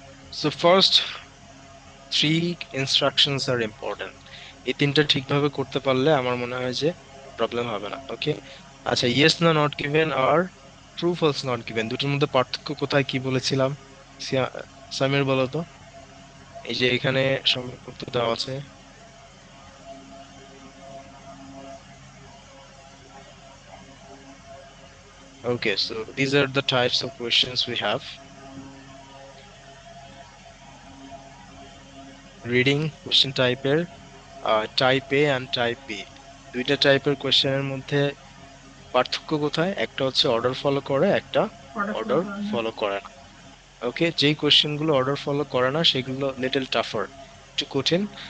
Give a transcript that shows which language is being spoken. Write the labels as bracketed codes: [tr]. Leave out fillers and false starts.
[en] So first three instructions are important. [bn] এই তিনটা ঠিকভাবে করতে পারলে আমার মনে হয় যে প্রবলেম হবে না। ওকে, আচ্ছা, ইয়েস না not given আর true false not given দুটোর মধ্যে পার্থক্য কোথায় কি বলেছিলাম? সামির বলো তো। এই যে এখানে উত্তর দেওয়া আছে। [en] Okay, so these are the types of questions we have. Reading question [bn] টাইপের type A and type B, দুইটা টাইপের কোয়েশ্চেনের মধ্যে পার্থক্য কোথায়? একটা হচ্ছে অর্ডার ফলো করে, একটা অর্ডার ফলো অর্ডার করেন না। ফলো করে না। ওকে, যেই কোয়েশ্চেন গুলো অর্ডার ফলো করে না সেগুলো লিটল টাফার, একটু কঠিন।